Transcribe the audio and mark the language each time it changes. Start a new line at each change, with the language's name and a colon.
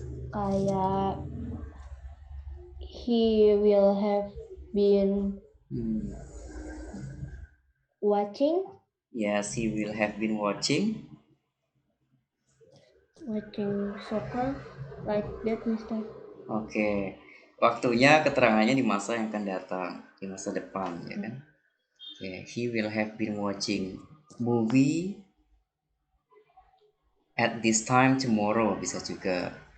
Indonesian: Kayak
English: he will have been watching Yes, he will have been watching soccer like that, Mister.
Indonesian: Oke, waktunya keterangannya di masa yang akan datang, di masa depan, ya kan?
English: Oke, he will have been watching movie at this time tomorrow
Indonesian: bisa juga.